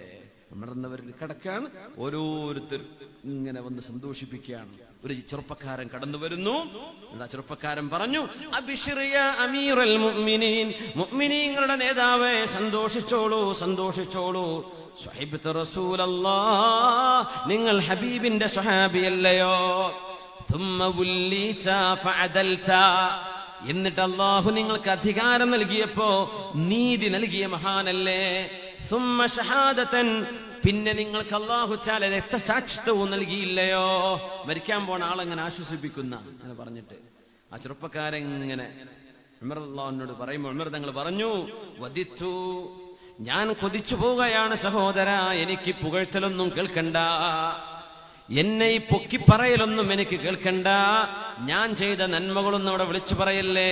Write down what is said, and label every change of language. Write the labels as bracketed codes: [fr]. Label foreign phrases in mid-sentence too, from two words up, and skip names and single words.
[ml] ഉണർന്നവരിൽ കിടക്കാണ്, ഓരോരുത്തർ ഇങ്ങനെ വന്ന് സന്തോഷിപ്പിക്കുകയാണ്. ഒരു ചെറുപ്പക്കാരൻ കടന്നു വരുന്നു. ചെറുപ്പക്കാരൻ പറഞ്ഞു, [ar] أبشر يا أمير المؤمنين, [ml] മുഅ്മിനീങ്ങളുടെ നേതാവേ, സന്തോഷിച്ചോളൂ, സന്തോഷിച്ചോളൂ. [ar] صحبت رسول الله, [ml] നിങ്ങൾ ഹബീബിന്റെ സ്വഹാബിയല്ലയോ? [ar] ثم وليت فعدلت, [ml] എന്നിട്ട് അല്ലാഹു നിങ്ങൾക്ക് അധികാരം നൽകിയപ്പോ നീതി നൽകിയ മഹാനല്ലേ? [ar] ثم شهادة, [ml] പിന്നെ നിങ്ങൾക്ക് അല്ലാഹു തആല രക്തസാക്ഷിത്വവും നൽകിയില്ലയോ? മരിക്കാൻ പോണ ആളെങ്ങനെ ആശ്വസിപ്പിക്കുന്ന എന്ന് പറഞ്ഞിട്ട് ആ ചെറുപ്പക്കാരൻ ഇങ്ങനെ ഉമർ റളിയല്ലാഹുവിനോട് പറയുമ്പോൾ ഉമർ തങ്ങൾ പറഞ്ഞു, വദിത്തു, ഞാൻ കൊതിച്ചു പോവുകയാണ് സഹോദര, എനിക്ക് പുകഴ്ത്തലൊന്നും കേൾക്കണ്ട, എന്നെ ഈ പൊക്കി പറയലൊന്നും എനിക്ക് കേൾക്കണ്ട, ഞാൻ ചെയ്ത നന്മകളൊന്നും അവിടെ വിളിച്ചു പറയല്ലേ.